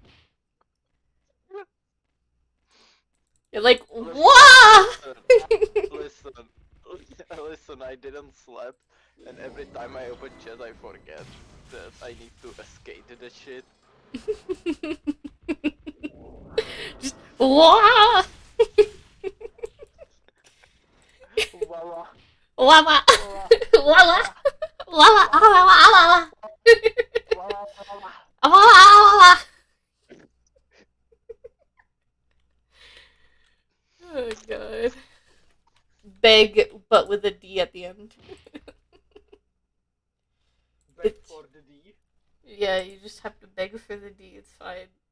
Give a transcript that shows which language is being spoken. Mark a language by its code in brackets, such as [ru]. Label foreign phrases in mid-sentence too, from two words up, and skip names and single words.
[en] You're like, what? Listen, listen, I didn't sleep, and every time I open chat, I forget that I need to escape the shit. Just, what? Wawa. Lava. Lava. Lava. Lava. Lava. Oh god. Beg, but with a D at the end. Beg for the D. Yeah, you just have to beg for the D, it's fine.